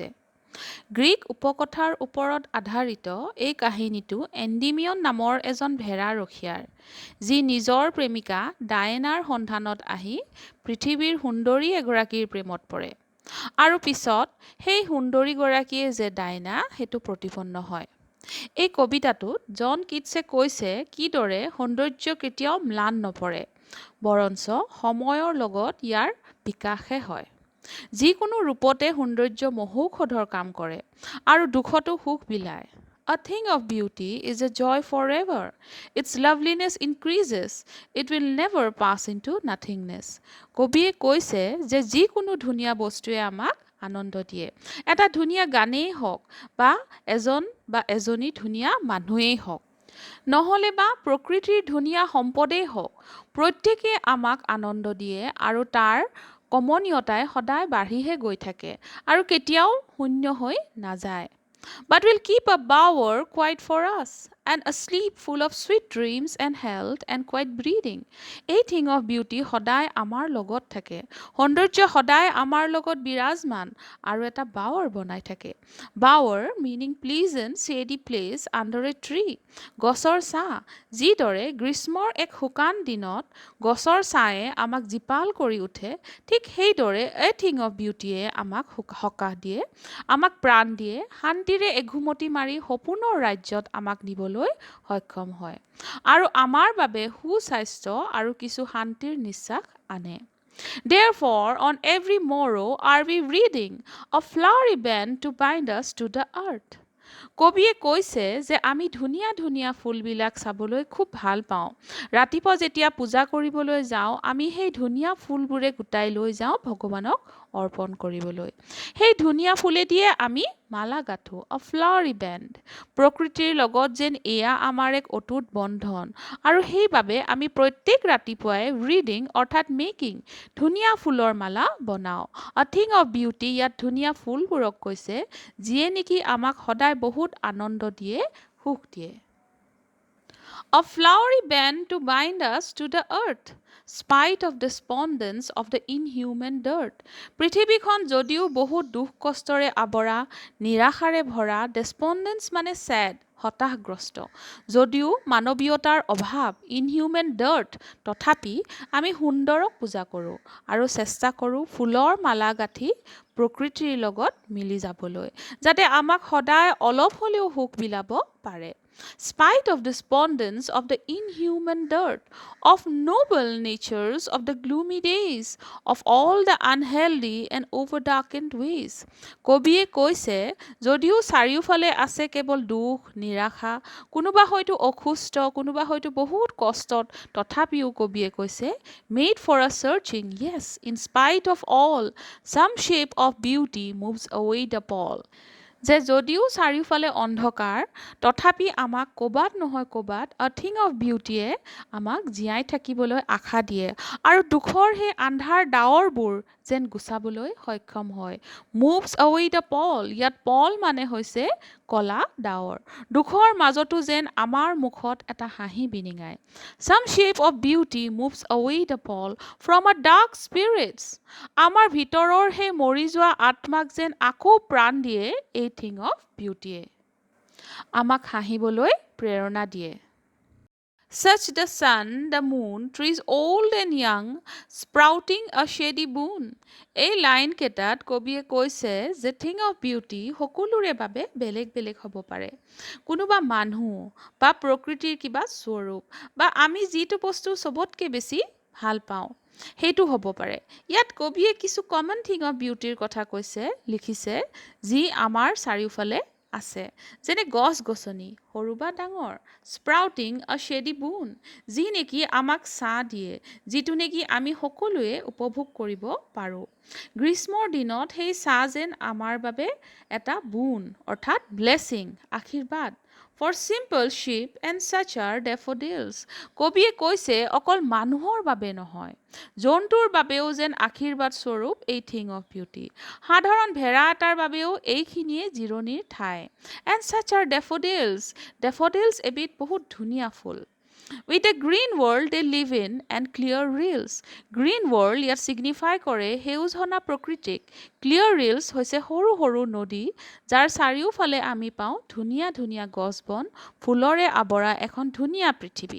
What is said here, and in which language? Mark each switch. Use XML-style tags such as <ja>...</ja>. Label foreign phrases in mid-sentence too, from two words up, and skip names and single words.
<as>গ্ৰীক উপকথাৰ ওপৰত আধাৰিত এই কাহিনীটো এণ্ডিমিয়ন নামৰ এজন ভেড়াৰখীয়াৰ, যি নিজৰ প্ৰেমিকা ডায়েনাৰ সন্ধানত আহি পৃথিৱীৰ সুন্দৰী এগৰাকীৰ প্ৰেমত পৰে, আৰু পিছত সেই সুন্দৰীগৰাকীয়ে যে ডায়েনা সেইটো প্ৰতিপন্ন হয়। এই কবিতাটোত জন কিটছে কৈছে কিদৰে সৌন্দৰ্য কেতিয়াও ম্লান নপৰে, বৰঞ্চ সময়ৰ লগত ইয়াৰ বিকাশহে হয়। যিকোনো ৰূপতে সৌন্দৰ্য মহৌষধৰ কাম কৰে আৰু দুখতো সুখ বিলায়।</as> <en>A thing of beauty is a joy forever. Its loveliness increases. It will never pass into nothingness.</en> <as>কবিয়ে কৈছে যে যিকোনো ধুনীয়া বস্তুৱে আমাক আনন্দ দিয়ে। এটা ধুনীয়া গানেই হওক বা এজন বা এজনী ধুনীয়া মানুহেই হওক, নহ'লে বা প্ৰকৃতিৰ ধুনীয়া সম্পদেই হওক, প্ৰত্যেকে আমাক আনন্দ দিয়ে আৰু তাৰ কমনীয়তাই সদায় বাঢ়িহে গৈ থাকে আৰু কেতিয়াও শূন্য হৈ নাযায়।</as> <en>But will keep a bower quiet for us, and a sleep full of sweet dreams and health and quiet breathing. A thing of beauty</en> <as>সদায় আমাৰ লগত থাকে, সৌন্দৰ্য সদায় আমাৰ লগত বিৰাজমান আৰু এটা বাৱাৰ বনাই থাকে। বাৱাৰ</as> <en>meaning pleasant shady place under a tree,</en> <as>গছৰ ছাঁ, যিদৰে গ্ৰীষ্মৰ এক শুকান দিনত গছৰ ছাঁয়ে আমাক জীপাল কৰি উঠে, ঠিক সেইদৰে</as> <en>A thing of beautyয়ে</en> <as>আমাক সকাহ দিয়ে, আমাক প্ৰাণ দিয়ে, শান্তিৰে এঘুমতি মাৰি সপোনৰ ৰাজ্যত আমাক নিবলৈ সক্ষম হয় আৰু আমাৰ বাবে সুস্বাস্থ্য আৰু কিছু শান্তিৰ নিশ্বাস আনে।</as> <en>Therefore, on every morrow are we reading a flowery band to bind us to the earth.</en> <as>কবিয়ে কৈছে যে আমি ধুনীয়া ধুনীয়া ফুলবিলাক চাবলৈ খুব ভাল পাওঁ। ৰাতিপুৱা যেতিয়া পূজা কৰিবলৈ যাওঁ, আমি সেই ধুনীয়া ফুলবোৰে গোটাই লৈ যাওঁ ভগৱানক অৰ্পণ কৰিবলৈ। সেই ধুনীয়া ফুলেদিয়ে আমি মালা গাঁঠো,</as> <en>a flowery band.</en> <as>প্ৰকৃতিৰ লগত যেন এয়া আমাৰ এক অটুট বন্ধন, আৰু সেইবাবে আমি প্ৰত্যেক ৰাতিপুৱাই ৰিডিং অৰ্থাৎ মেকিং ধুনীয়া ফুলৰ মালা বনাওঁ।</as> <en>A thing of beauty</en> <as>ইয়াত ধুনীয়া ফুলবোৰক কৈছে, যিয়ে নেকি আমাক সদায় বহুত আনন্দ দিয়ে, সুখ দিয়ে।</as> <en>A flowery band to bind us to the earth, spite of despondence of the inhuman dirt.</en> <as>পৃথিৱীখন যদিও বহুত দুখ কষ্টৰে আৱৰা, নিৰাশাৰে ভৰা, despondence মানে sad, হতাশগ্ৰস্ত। যদিও মানৱীয়তাৰ অভাৱ,</as> <en>inhuman dirt,</en> <as>তথাপি আমি সুন্দৰক পূজা কৰোঁ আৰু চেষ্টা কৰোঁ ফুলৰ মালা গাঁঠি প্ৰকৃতিৰ লগত মিলি যাবলৈ, যাতে আমাক সদায় অলপ হ'লেও সুখ বিলাব পাৰে।</as> <en>Spite of despondence of the inhuman dirt, of noble natures of the gloomy days, of all the unhealthy and overdarkened ways.</en> <as>কবিয়ে কৈছে, যদিও চাৰিওফালে আছে কেৱল দুখ, নিৰাশা, কোনোবা হয়তো অসুস্থ, কোনোবা হয়তো বহুত কষ্টত, তথাপিও কবিয়ে কৈছে,</as> <en>made for a searching, yes, in spite of all, some shape of beauty moves away the pall.</en> <as>যে যদিও চাৰিওফালে অন্ধকাৰ, তথাপি আমাক ক'বাত নহয় ক'বাত</as> <en>a thing of beautyয়ে</en> <as>আমাক জীয়াই থাকিবলৈ আশা দিয়ে আৰু দুখৰ সেই আন্ধাৰ ডাৱৰবোৰ যেন গুচাবলৈ সক্ষম হয়।</as> <en>moves away the pall,</en> <as>ইয়াত পল মানে হৈছে কলা ডাৱৰ। দুখৰ মাজতো যেন আমাৰ মুখত এটা হাঁহি বিনিঙায়। Some shape of beauty moves away the pall from a dark spirits. আমাৰ ভিতৰৰ সেই মৰি যোৱা আত্মাক যেন আকৌ প্ৰাণ দিয়ে এই</as> <en>thing of beautyয়ে।</en> <as>আমাক হাঁহিবলৈ প্ৰেৰণা দিয়ে।</as> <en>Such the sun, the moon, trees old and young, sprouting a shady boon.</en> <as>এই লাইন কেইটাত কবিয়ে কৈছে যে</as> <en>thing of beauty</en> <as>সকলোৰে বাবে বেলেগ বেলেগ হ'ব পাৰে। কোনোবা মানুহ বা প্ৰকৃতিৰ কিবা স্বৰূপ বা আমি যিটো বস্তু চবতকৈ বেছি ভাল পাওঁ সেইটো হ'ব পাৰে। ইয়াত কবিয়ে কিছু</as> <en>common thing of beautyৰ</en> <as>কথা কৈছে, লিখিছে, যি আমাৰ চাৰিওফালে আছে, যেনে গছ গছনি, সৰু বা ডাঙৰ,</as> <en>sprouting a shady boon,</en> <as>যি নেকি আমাক ছাঁ দিয়ে, যিটো নেকি আমি সকলোৱে উপভোগ কৰিব পাৰোঁ। গ্ৰীষ্মৰ দিনত সেই ছাঁ যেন আমাৰ বাবে এটা বুন, অৰ্থাৎ ব্লেছিং, আশীৰ্বাদ।</as> <en>For simple sheep and such are daffodils.</en> <as>কবিয়ে কৈছে অকল মানুহৰ বাবে নহয়, জন্তুৰ বাবেও যেন আশীৰ্বাদ স্বৰূপ এই</as> <en>thing of beauty.</en> <as>সাধাৰণ ভেড়া এটাৰ বাবেও এইখিনিয়ে জিৰণিৰ ঠাই।</as> <en>And such are daffodils. Daffodils</en> <as>এবিধ বহুত ধুনীয়া ফুল।</as> <en>With a green world they live in and clear rills. Green world</en> <as>ইয়াত signify কৰে সেউজহনা প্ৰকৃতিক।</as> <en>Clear rills</en> <as>হৈছে সৰু সৰু নদী, যাৰ চাৰিওফালে আমি পাওঁ ধুনীয়া ধুনীয়া গছ বন, ফুলৰে আৱৰা এখন ধুনীয়া পৃথিৱী।</as>